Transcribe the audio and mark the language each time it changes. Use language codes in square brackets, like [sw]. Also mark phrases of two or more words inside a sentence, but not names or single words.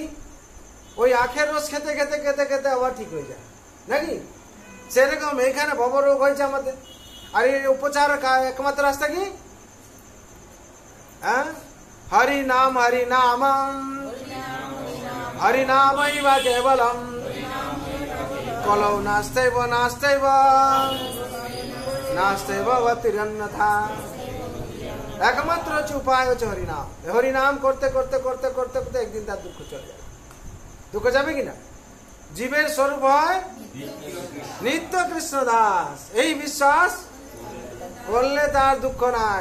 [bn] ওই আখের রস খেতে খেতে খেতে খেতে আবার ঠিক হয়ে যায় নাকি? সেরকম এখানে ভবরোগ হয়েছে আমাদের। আর এই উপচার একমাত্র রাস্তা কি? [sa] হ্যাঁ, হরি নাম হরি নাম হরি নামৈব কেবলম কলৌ নাস্তেব নাস্তেব নাস্তেব গতিরন্যথা। [bn] একমাত্র হচ্ছে উপায় হচ্ছে হরিনাম। হরিনাম করতে করতে করতে করতে করতে একদিন তার দুঃখ চলে যাবে। দুঃখ যাবে কিনা? জীবের স্বরূপ হয় নিত্য কৃষ্ণ দাস। এই বিশ্বাস করলে তার দুঃখ নাই।